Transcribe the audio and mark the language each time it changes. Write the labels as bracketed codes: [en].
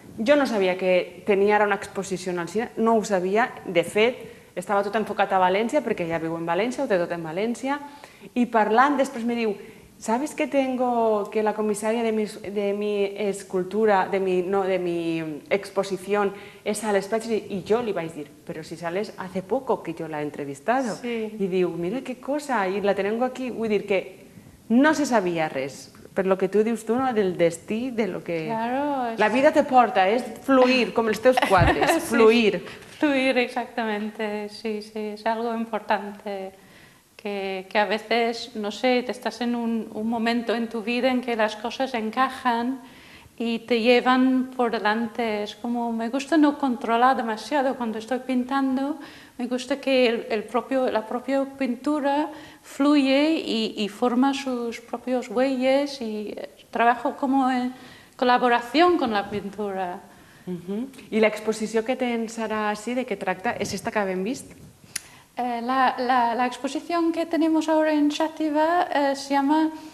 [ca] Jo no sabia que tenia ara una exposició al cine, no ho sabia, de fet, estava tot enfocat a València, perquè ella viu en València, ho té tot en València, i parlant, després me diu, [es] ¿sabes que la comisaria de mi escultura, de mi exposición es Sales Prats? Y yo le iba a decir, pero si Sales hace poco que yo la he entrevistado. Sí. Y digo, mira qué cosa, y la tengo aquí, [ca] vull dir que no se sabia res, per lo que tu dius tu, no? Del destí, de lo que... [es] Claro, [ca] La vida te porta, és fluir, com els teus quadres, fluir. [es] Sí, fluir, exactamente, sí, es algo importante. Que a veces, no sé, te estás en un momento en tu vida en que las cosas encajan y te llevan por delante. Es como, me gusta no controlar demasiado cuando estoy pintando, me gusta que la propia pintura fluye y forma sus propios huellas y trabajo como en colaboración con la pintura. [ca] I l'exposició que tens ara així, de què tracta? És esta que hem vist? [es] La exposición que tenemos ahora en Xàtiva se llama